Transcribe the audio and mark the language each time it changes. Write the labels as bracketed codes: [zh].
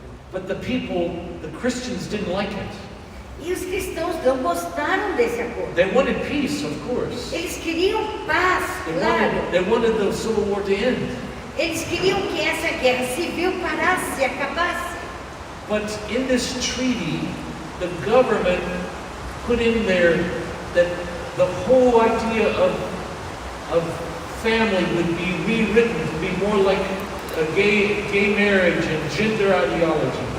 [en] But the people, the Christians, didn't like it. [pt] E os cristãos não gostaram desse acordo. [en] They wanted peace, of course. [pt] Eles queriam paz, claro. [en] They wanted the civil war to end. [pt] Eles queriam que essa guerra civil parasse, acabasse. [en] But in this treaty, the government put in there that the whole idea of family would be rewritten to be more like a gay marriage and gender ideology.